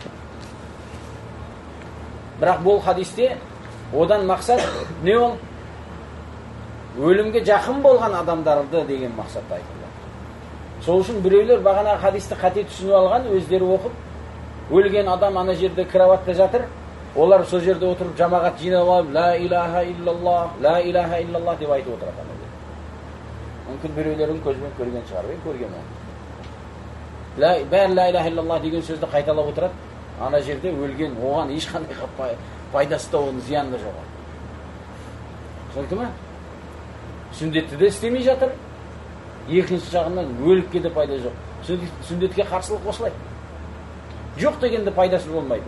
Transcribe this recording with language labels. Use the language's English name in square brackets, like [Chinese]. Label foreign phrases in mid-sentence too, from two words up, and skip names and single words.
[Kazakh] Бірақ бұл хадисте одан мақсат не ол? Өлімге жақын болған адамдарды деген мақсатта айтылды. Сол үшін біреулер бағана хадисті қате түсініп алған, өздері оқып, өлген адам ана жерде кроватта жатыр, олар сол жерде отырып жамағат жинап алып, [Arabic] لا إله إلا الله [Kazakh] деп айтып отырады. Мүмкін біреулердің көзбен көрген шығар, мен көрген оны. Бәрі [Arabic] لا إله إلا الله [Kazakh] деген сөзді қайталап отырады, ана жерде өлген, оған ешқандай пайдасы да, оның зияны да жоқ. Түсінікті ме? Сүндетті де істемей жатыр. Екінші жағынан өлікке де пайда жоқ. Сүндетке қарсылық осылай. Жоқ дегенде пайдасы болмайды.